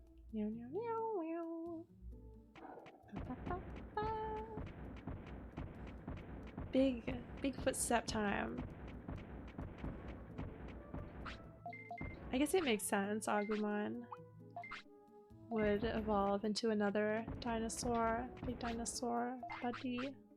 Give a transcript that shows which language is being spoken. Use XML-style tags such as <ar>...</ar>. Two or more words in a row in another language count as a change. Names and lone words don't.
<en>Meow, meow, meow, meow. Ba, ba, ba, ba. Big footstep time. I guess it makes sense. Agumon would evolve into another dinosaur, big dinosaur buddy.</en>